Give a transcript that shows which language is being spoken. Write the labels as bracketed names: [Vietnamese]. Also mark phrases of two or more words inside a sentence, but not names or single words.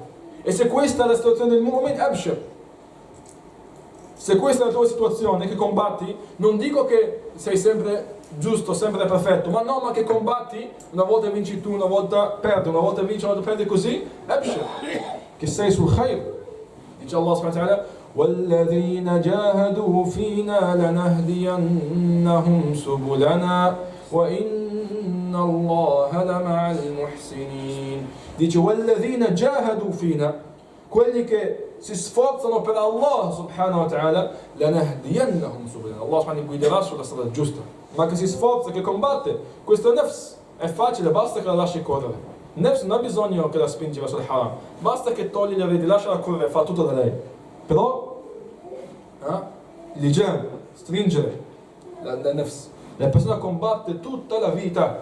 [Italian] E se questa è la situazione del mu'min, abshir. Se questa è la tua situazione, che combatti, non dico che sei sempre giusto, sempre perfetto, ma che combatti, una volta vinci tu, una volta perdi, una volta vinci, una volta perdi, così, abshir, che sei sul khair. [Arabic] Dice Allah سبحانه وتعالى: وَالَّذِينَ جَاهَدُوا فِينَا لَنَهْدِيَنَّهُمْ سُبُلَنَا وَإِنَّ اللَّهَ لَمَعَ الْمُحْسِنِينَ. Dice: وَالَّذِينَ جَاهَدُوا فِينَا, [Italian] quelli che si sforzano per Allah [Arabic] سبحانه وتعالى, لَنَهْدِيَنَّهُمْ سُبُلَنَا, [Italian] Allah subhanahu guiderà sulla strada giusta. Ma che si sforza, che combatte, questo nafs è facile, basta che la lasci correre. Nafs non ha bisogno che la spingi verso il haram, basta che togli le reti, lasciala correre, fa tutto da lei. Però l'ijam, stringere la nafs, la persona combatte tutta la vita.